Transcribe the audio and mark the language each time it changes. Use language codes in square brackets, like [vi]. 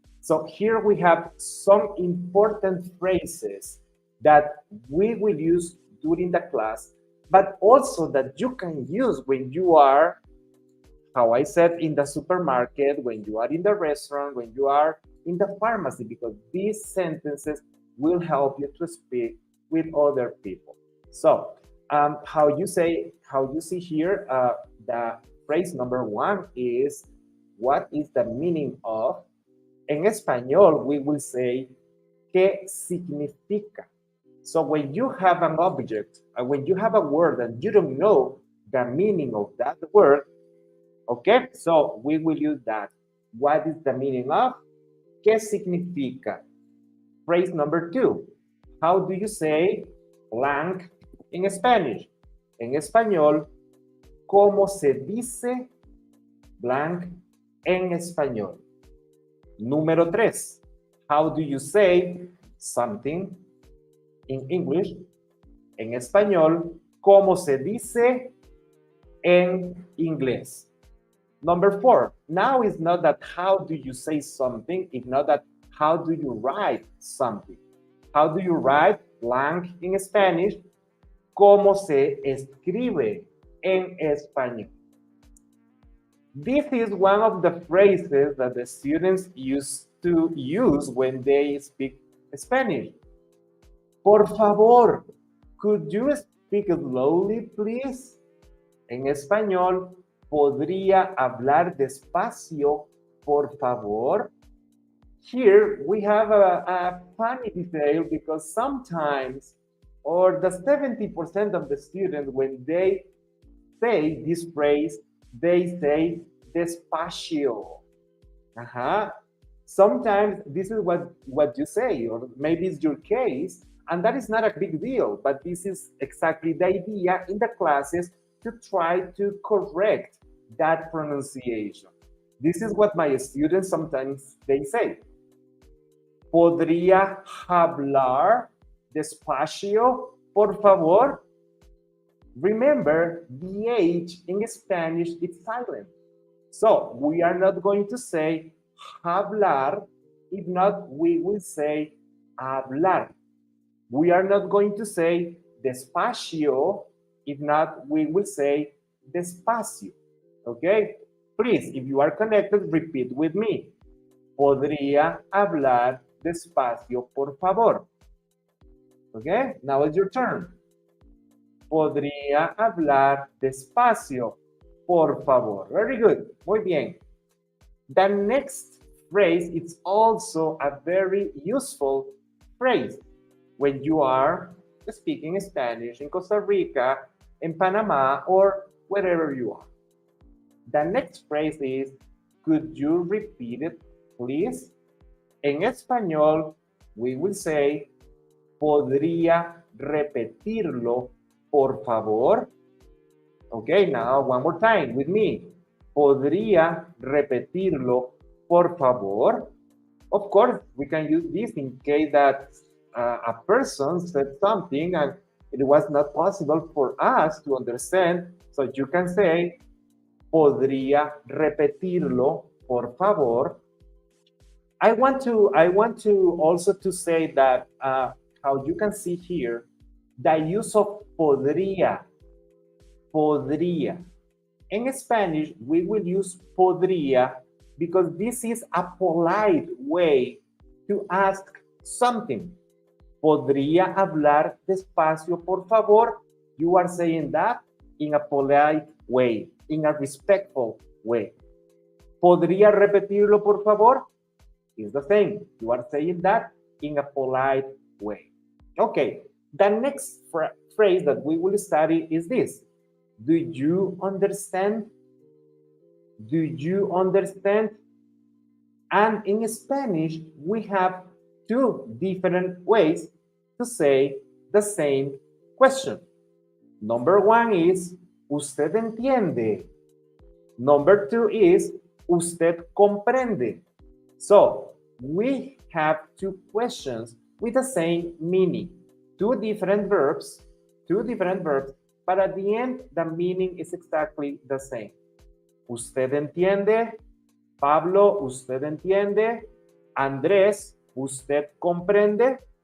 [en] So here we have some important phrases that we will use during the class, but also that you can use when you are, how I said, in the supermarket, when you are in the restaurant, when you are in the pharmacy, because these sentences will help you to speak with other people. So how you see here, the phrase number 1 is, what is the meaning of? [es] En español, [en] we will say, [es] ¿qué significa? [en] So when you have an object, when you have a word and you don't know the meaning of that word, okay, so we will use that. What is the meaning of? [es] ¿Qué significa? [en] Phrase number 2. How do you say blank in Spanish? [es] En español, ¿cómo se dice blank en español? Número 3. [en] How do you say something in English? [es] En español, ¿cómo se dice en inglés? [en] Number 4. Now it's not that how do you say something, it's not that how do you write something. How do you write blank in Spanish? [es] ¿Cómo se escribe en español? [en] This is one of the phrases that the students used to use when they speak Spanish. [es] Por favor, [en] could you speak slowly, please? [es] En español, ¿podría hablar despacio, por favor? [en] Here we have a funny detail, because sometimes, or the 70% of the students, when they say this phrase, they say despacio. Sometimes this is what you say, or maybe it's your case, and that is not a big deal, but this is exactly the idea in the classes, to try to correct that pronunciation. This is what my students sometimes they say. [es] ¿Podría hablar despacio, por favor? [en] Remember, the H in Spanish is silent. So we are not going to say hablar. If not, we will say hablar. We are not going to say despacio. If not, we will say despacio. Okay? Please, if you are connected, repeat with me. [es] ¿Podría hablar despacio, por favor? Okay? [en] Now it's your turn. [es] ¿Podría hablar despacio, por favor. [en] Very good. [es] Muy bien. [en] The next phrase is also a very useful phrase when you are speaking Spanish in Costa Rica, in Panama, or wherever you are. The next phrase is, could you repeat it, please? [es] En español, [en] we will say, [es] ¿podría repetirlo, por favor? [en] Okay, now one more time with me. [es] ¿Podría repetirlo, por favor? [en] Of course, we can use this in case that a person said something and it was not possible for us to understand. So you can say, [es] ¿podría repetirlo, por favor? [en] I want to also to say that how you can see here, the use of podría. Podría. In Spanish, we will use podría because this is a polite way to ask something. [es] ¿Podría hablar despacio, por favor? [en] You are saying that in a polite way, in a respectful way. [es] ¿Podría repetirlo, por favor? [en] It's the same. You are saying that in a polite way. Okay, the next phrase that we will study is this. Do you understand? Do you understand? And in Spanish, we have two different ways to say the same question. Number one is, [es] ¿usted entiende? [en] Number two is, [es] ¿usted comprende? [en] So, we have two questions with the same meaning. Two different verbs, but at the end, the meaning is exactly the same. [es] ¿Usted entiende? Pablo, ¿usted entiende? Andrés, ¿usted comprende?